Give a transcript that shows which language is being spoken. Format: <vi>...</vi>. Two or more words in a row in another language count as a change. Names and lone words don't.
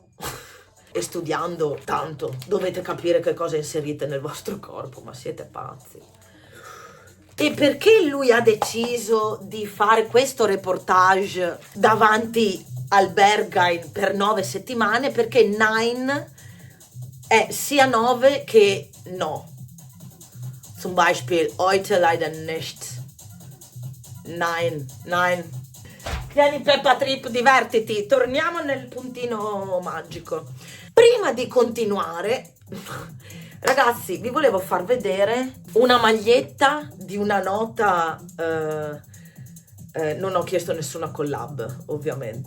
<it>E studiando tanto dovete capire che cosa inserite nel vostro corpo, ma siete pazzi. E perché lui ha deciso di fare questo reportage davanti al Berghain per 9 settimane? Perché Nein è sia 9 che no.</it> <de>Zum Beispiel, heute leider nicht. Nein, nein.</de> <it>Tieni Peppa Trip, divertiti. Torniamo nel puntino magico. Prima di continuare, ragazzi, vi volevo far vedere una maglietta di una nota... non ho chiesto nessuna collab, ovviamente.</it>